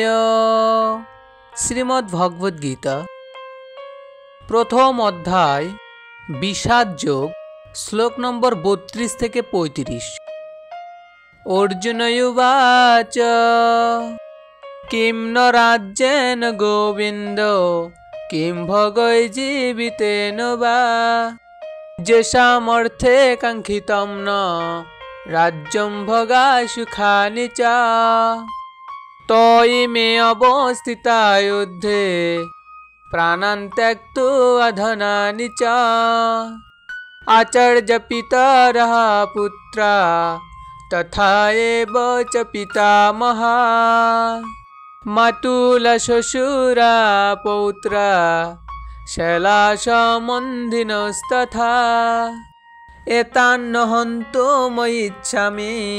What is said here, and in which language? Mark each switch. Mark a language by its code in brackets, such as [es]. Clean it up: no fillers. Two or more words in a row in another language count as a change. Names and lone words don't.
[bn] শ্রীমদ্ ভগবদ্গীতা প্রথম অধ্যায় বিষাদ যোগ, শ্লোক নম্বর 32 থেকে 35। [sa] अर्जुन उवाच किम् न राज्येन गोविन्द किम् भगै जीवितेन वा येषाम् अर्थे काङ्क्षितम् न राज्यम् भोगा सुखानि च त्वयि मे अवस्थिता युद्धे प्राणान् त्यक्तो अधनानि च आचार्य पितरः पुत्रा तथा एव च पितामहा मातुल श्वशुरा पौत्रा शैला सम्बन्धिनस्तथा एतान्न हन्तुमिच्छामि